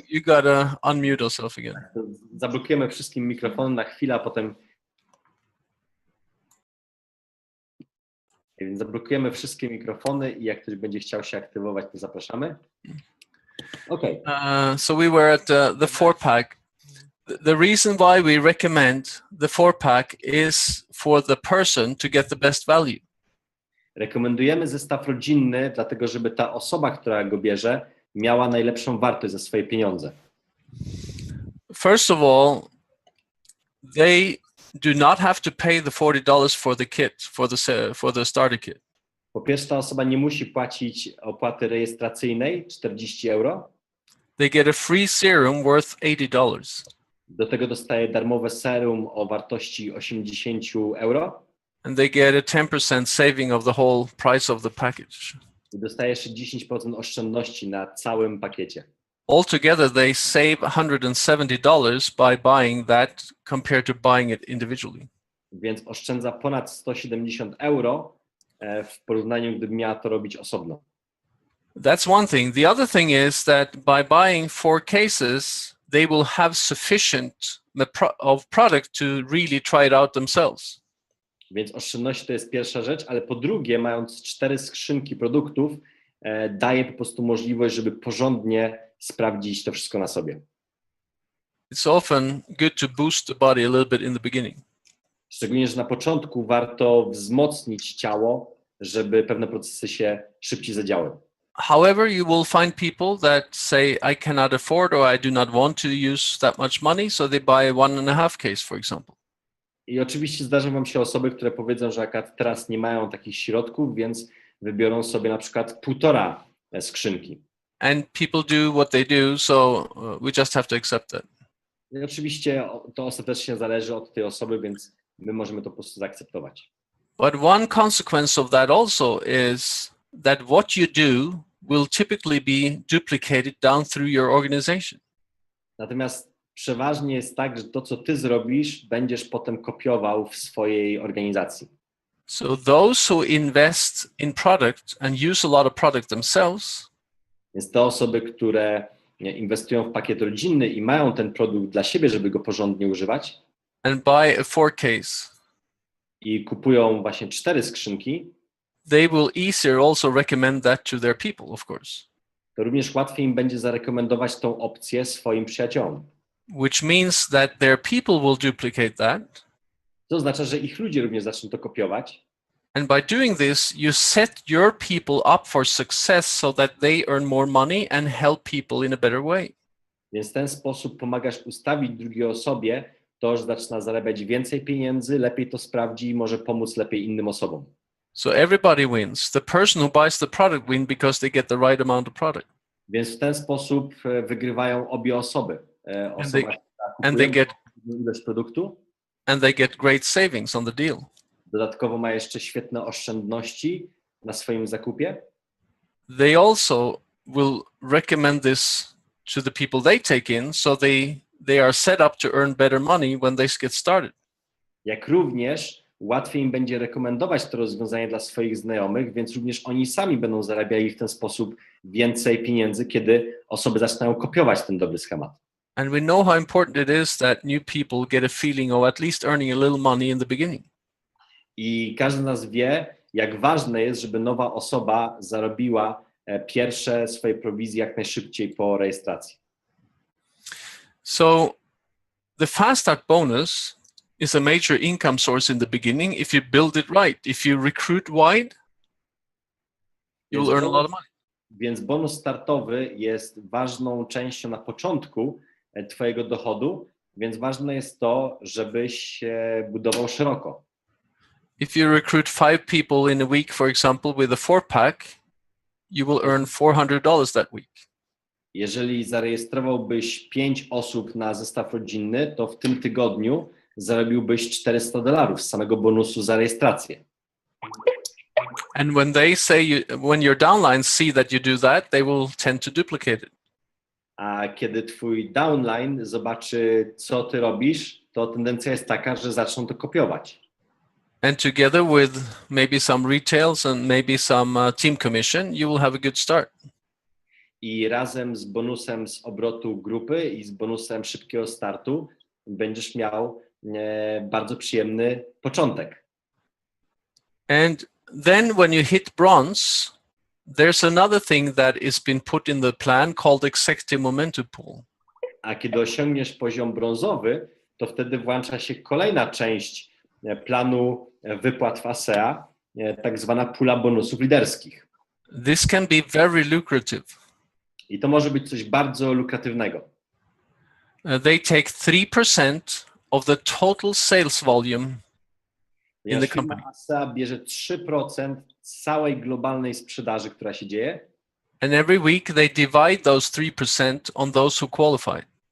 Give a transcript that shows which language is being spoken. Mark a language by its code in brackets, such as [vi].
[en] you gotta unmute yourself again. [pl] Zablokujemy wszystkim mikrofon na chwilę, a potem... Więc zablokujemy wszystkie mikrofony i jak ktoś będzie chciał się aktywować, to zapraszamy. [en] Okay. So we were at the 4-pack. The reason why we recommend the 4-pack is for the person to get the best value. [pl] Rekomendujemy zestaw rodzinny, dlatego żeby ta osoba, która go bierze, miała najlepszą wartość za swoje pieniądze. [en] First of all, they do not have to pay the $40 for the kit, for the starter kit. [pl] Po pierwsze, ta osoba nie musi płacić opłaty rejestracyjnej, 40 euro. [en] They get a free serum worth $80. [pl] Do tego dostaje darmowe serum o wartości 80 euro. [en] And they get a 10% saving of the whole price of the package. [pl] I dostaje jeszcze 10% oszczędności na całym pakiecie. [en] Altogether, they save $170 by buying that compared to buying it individually. [pl] Więc oszczędza ponad 170 euro w porównaniu, gdyby miała to robić osobno. [en] That's one thing. The other thing is that by buying 4 cases, they will have sufficient of product to really try it out themselves. [pl] Więc oszczędności to jest pierwsza rzecz, ale po drugie, mając 4 skrzynki produktów, daje po prostu możliwość, żeby porządnie sprawdzić to wszystko na sobie. [en] It's often good to boost the body a little bit in the beginning. [pl] Szczególnie, że na początku warto wzmocnić ciało, żeby pewne procesy się szybciej zadziały. [en] However, you will find people that say, I cannot afford or I do not want to use that much money, so they buy 1.5 case, for example. [pl] I oczywiście zdarzą wam się osoby, które powiedzą, że akurat teraz nie mają takich środków, więc wybiorą sobie na przykład 1,5 skrzynki. [en] And people do what they do, so we just have to accept that. [pl] I oczywiście to ostatecznie zależy od tej osoby, więc my możemy to po prostu zaakceptować. [en] But one consequence of that also is that what you do will typically be duplicated down through your organization. [pl] Natomiast przeważnie jest tak, że to, co ty zrobisz, będziesz potem kopiował w swojej organizacji. [en] So those who invest in product and use a lot of product themselves, [pl] Więc te osoby, które inwestują w pakiet rodzinny i mają ten produkt dla siebie, żeby go porządnie używać, [en] and buy a 4 case, [pl] i kupują właśnie 4 skrzynki, [en] they will easier also recommend that to their people, of course. [pl] to również łatwiej im będzie zarekomendować tą opcję swoim przyjaciołom. [en] Which means that their people will duplicate that. [pl] To oznacza, że ich ludzie również zaczną to kopiować. [en] And by doing this, you set your people up for success so that they earn more money and help people in a better way. [pl] Więc w ten sposób pomagasz ustawić drugiej osobie to, że zaczyna zarabiać więcej pieniędzy, lepiej to sprawdzi i może pomóc lepiej innym osobom. [en] So everybody wins. The person who buys the product wins because they get the right amount of product. [pl] Więc w ten sposób wygrywają obie osoby. Osoba, [en] and they get [pl] ilość produktu, [en] and they get great savings on the deal. [pl] dodatkowo ma jeszcze świetne oszczędności na swoim zakupie. [en] They also will recommend this to the people they take in, so they are set up to earn better money when they get started. [pl] Jak również łatwiej im będzie rekomendować to rozwiązanie dla swoich znajomych, więc również oni sami będą zarabiali w ten sposób więcej pieniędzy, kiedy osoby zaczynają kopiować ten dobry schemat. [en] And we know how important it is that new people get a feeling of at least earning a little money in the beginning. [pl] I każdy z nas wie, jak ważne jest, żeby nowa osoba zarobiła pierwsze swoje prowizje jak najszybciej po rejestracji. [en] So the fast start bonus is a major income source in the beginning if you build it right. If you recruit wide, you'll earn a lot of money. [pl] Więc bonus startowy jest ważną częścią na początku twojego dochodu, więc ważne jest to, żebyś się budował szeroko. [en] If you recruit 5 people in a week, for example, with a 4-pack, you will earn $400 that week. [pl] Jeżeli zarejestrowałbyś 5 osób na zestaw rodzinny, to w tym tygodniu zarobiłbyś $400 z samego bonusu za rejestrację. [en] And when they say, when your downlines see that you do that, they will tend to duplicate it. [pl] A kiedy twój downline zobaczy, co ty robisz, to tendencja jest taka, że zaczną to kopiować. [en] And together with maybe some retails and maybe some team commission, you will have a good start. [pl] I razem z bonusem z obrotu grupy i z bonusem szybkiego startu będziesz miał bardzo przyjemny początek. [en] And then when you hit bronze, there's another thing that is been put in the plan called executive momentum pool. [pl] A kiedy osiągniesz poziom brązowy, to wtedy włącza się kolejna część planu wypłat w ASEA, tak zwana pula bonusów liderskich. [en] This can be very lucrative. [pl] I to może być coś bardzo lukratywnego. [en] They take 3% of the total sales volume in the [pl] Firma [en] company. [pl] ASEA bierze 3% całej globalnej sprzedaży, która się dzieje. [en] And every week they divide those 3% on those who qualify.